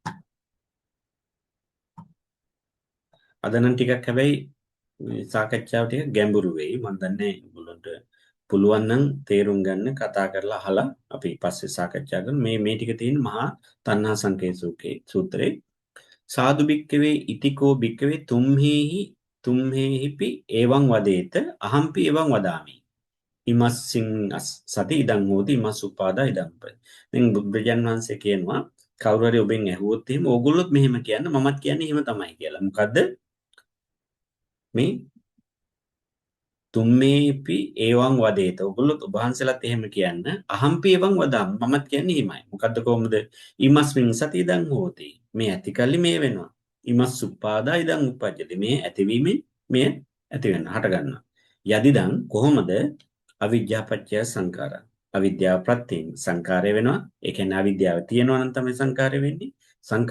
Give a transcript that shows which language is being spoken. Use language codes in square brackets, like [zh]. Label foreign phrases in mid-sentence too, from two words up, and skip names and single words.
[si] අද නම් ටිකක් හැබැයි සාකච්ඡාව ටික ගැඹුරු වෙයි. මම දන්නේ ඔයගොල්ලන්ට පුළුවන් නම් තේරුම් ගන්න කතා කරලා අහලා අපි පස්සේ සාකච්ඡා කරමු. මේ ටික තියෙන මහා තණ්හා සංකේසුකේ සූත්‍රේ [pi] සාදු බික්කවේ ඉතිකෝ බික්කවේ තුම්හෙහිපි එවං වදේත අහම්පි එවං වදාමි. ඉමස්සින් සති ඉදං හෝති ඉමස් උපාදා ඉදං උපයි. [si] දැන් බුදුරජාණන් වහන්සේ කියනවා කවුරු හරි ඔබෙන් ඇහුවොත් එහෙම ඕගොල්ලොත් මෙහෙම කියන්න මමත් කියන්නේ එහෙම තමයි කියලා. මොකද්ද? මේ [pi] තුම්මේපි එවං වදේත. [si] ඔයගොල්ලෝ ඔබ වහන්සේලාත් එහෙම කියන්න. [pi] අහම්පි එවං වදාම්. [si] මමත් කියන්නේ එහෙමයි. මොකද්ද කොහොමද? [pi] ඉමස්මින් සති ඉදං හෝති. [si] මේ ඇතිකල්ලි මේ වෙනවා. [pi] ඉමස් උපාදා ඉදං උපජ්ජති. [si] මේ ඇතිවීමෙන් මේ ඇති වෙන හට ගන්නවා. යදිදං කොහොමද? [pi] අවිජ්ජා පත්‍ය සංඛාරා. [si] අවිද්‍යාව ප්‍රත්‍යයෙන් සංඛාරය වෙනවා. ඒ කියන්නේ අවිද්‍යාව තියෙනවා නම් තමයි සංඛාරය වෙන්නේ.